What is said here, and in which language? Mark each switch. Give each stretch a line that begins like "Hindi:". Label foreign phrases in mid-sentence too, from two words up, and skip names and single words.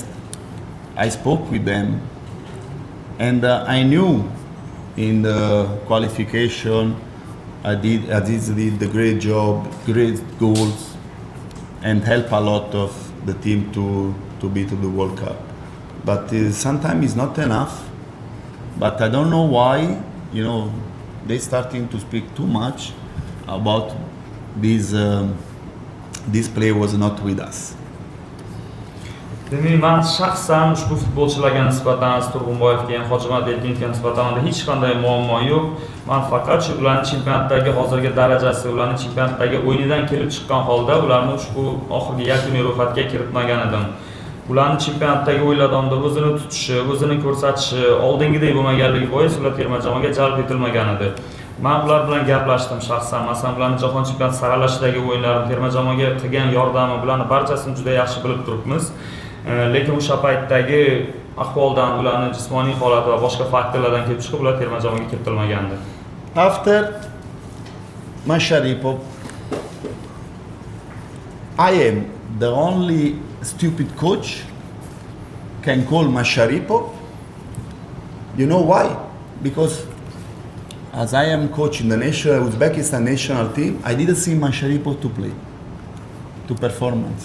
English: I spoke with them, and I knew in the qualification Aziz did the great job, great goals, and help a lot of the team to be to the World Cup. But sometimes it's not enough. But I don't know why, they starting to speak too much about this player was not with us.
Uzbek: Demak, men shaxsan ushbu futbolchilarga nisbatan Turg'unboyevga ham, Hojimat Erkinovga nisbatan hech qanday muammo yo'q. Men faqat shu ularning chempionatdagi hozirgi darajasi, ularning chempionatdagi o'yinidan kelib chiqqan holda ularni ushbu oxirgi yakuniy ro'yxatga kiritmagan edim. Ularning chempionatdagi o'yinlarda o'zini tutishi, o'zini ko'rsatishi oldingidek bo'lmaganligi bois ular terma jamoaga jalb etilmagan edi. Men ular bilan gaplashdim shaxsan. Masalan, ularning jahon chempionati saralashidagi o'yinlari, terma jamoaga qilgan yordami, bularni barchasini juda yaxshi bilib turibmiz. Lekin o'sha paytdagi ahvoldan, ularning jismoniy holati va boshqa faktorlardan kelib chiqib ular terma jamoaga kiritilmagandi.
English: After Masharipov, I am the only stupid coach can call Masharipov. You know why? Because as I am coach in the Uzbekistan national team, I didn't see Masharipov to play, to performance.